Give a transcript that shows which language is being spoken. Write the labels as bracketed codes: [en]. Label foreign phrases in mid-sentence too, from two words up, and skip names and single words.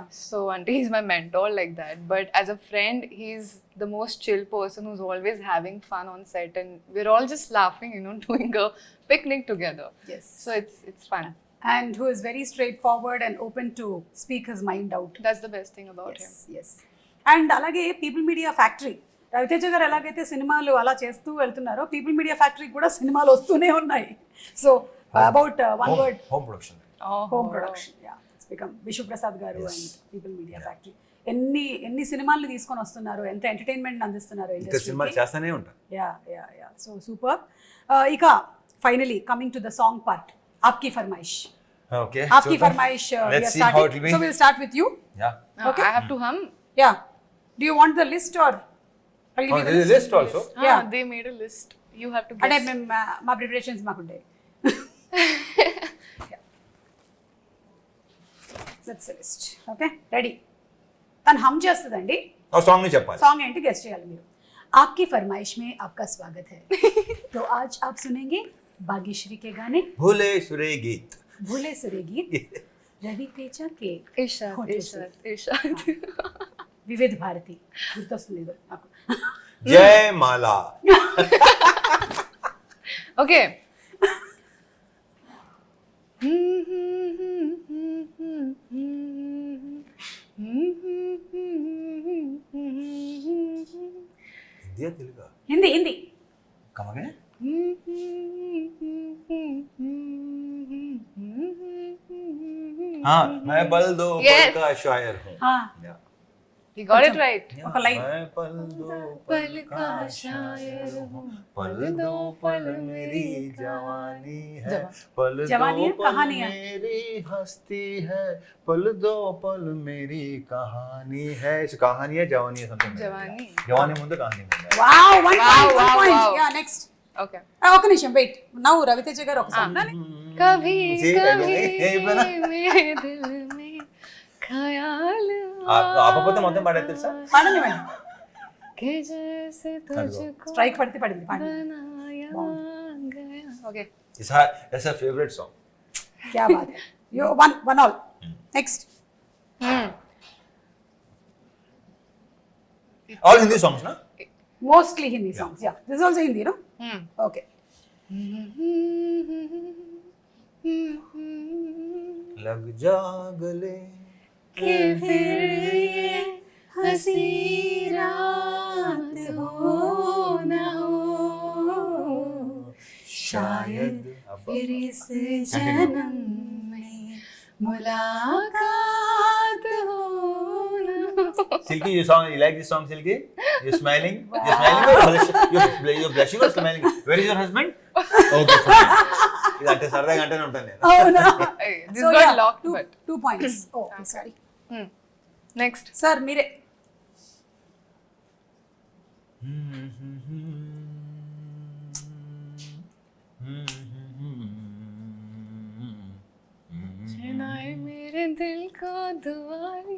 [en] So auntie, he's my mentor like that. But as a friend, he's the most chill person who's always having fun on set, and we're all just laughing, you know, doing a picnic together. Yes. So it's fun. And who is very straightforward and open to speak his mind out. That's the best thing about him. Yes. [te] And అలాగే పీపుల్ మీడియా ఫ్యాక్టరీ, రవితేజ గారు ఎలాగైతే సినిమాలు అలా చేస్తూ వెళ్తున్నారో పీపుల్ మీడియా ఫ్యాక్టరీ కూడా సినిమాలు వస్తూనే ఉన్నాయి. [en] So about one word, Home production. Home production, ya, it's become [te] విశ్వప్రసాద్ గారు అండ్ పీపుల్ మీడియా ఫ్యాక్టరీ ఎన్ని సినిమాలు తీసుకొని వస్తున్నారు, ఎంత ఎంటర్టైన్మెంట్ అందిస్తున్నారు ఇంకా సినిమాలు ఇండస్ట్రీకి. చేస్తానే ఉంటాను. [en] ya so super. [te] ఇక [en] finally coming to the song part, [hi] आपकी फ़रमाइश. ఓకే, आपकी फरमाइश [en] we are let's see how it starting. will be. So we'll start with you. యా. Okay. I have to hum. Yeah. Do you want the list or I'll give you the list? List also. Yeah. They made a list. You have to అంటే guess. [te] మేము మా ప్రిపరేషన్స్ మాకుండే. [en] That's the list. Okay, ready. [te] తను హమ్ చేస్తుందండి, ఆ సాంగ్ ని చెప్పాలి. సాంగ్ ఏంటి గెస్ట్ చేయాలి మీరు. [hi] आपकी फरमाइश में आपका स्वागत है. तो आज आप सुनेंगे भाग्यश्री के गाने भूले सुरे गीत. भूले सुरे गीत रवि तेजा के Irshad, होठों से. Irshad. [te] వివిధ భారతి గుర్తొస్తుంది ఏదో నాకు. జయ మాలా. Okay. హిందీ తెలుగా? హిందీ హిందీ. కమగే. [hi] हाँ, मैं बल दो Yes. बल का शायर हूँ. हाँ. [en] Yeah. He got it right. [te] ఒక లైన్. [hi] मैं पल दो पल का शायर हूँ, पल दो पल मेरी जवानी है, पल जवानी है, दो पल कहानी है। मेरी हस्ती है, पल दो पल मेरी कहानी है. इस कहानी है जवानी है something. जवानी. [te] जवानी ముందు కహాని ముందు. [en] Wow, one Wow, పాయింట్. wow. Ya, next. Okay. [te] ఒక నిమిషం వెయిట్. నౌ రవితేజ గారు ఒక సాంగ్. [hi] कभी जी, कभी ये बना. मेरे दिल में ख्याल [te] ఆపకపోతే మొత్తం పాడేది తెలుసా? పాడనివ్వండి. [hi] कि जैसे तुझको [te] స్ట్రైక్ పడితే పడింది, పాడండి. [hi] बनाया गया. [en] Okay. It's her favorite song. [hi] क्या बात है. [en] You one all. Next. All Hindi songs na? Mostly Hindi songs. Yeah. This is also Hindi, no? Okay. लग जा गले कि फिर ये हंसी रात हो न हो, शायद फिर इस जन्म में मुलाकात हो न हो. Silky, you like this song, Silky? You're smiling? You're smiling or you're blushing or smiling? Where is your husband? Okay, fine. [te] ఇదంటే సరదాగా అంటేనే ఉంటాను నేను. అవునా? [en] Hey, this So, got yeah, locked, two- but 2 points. Oh, sorry. next. [te] సార్ మీరే. [hi] चुनाए मेरे दिल को दुआरी.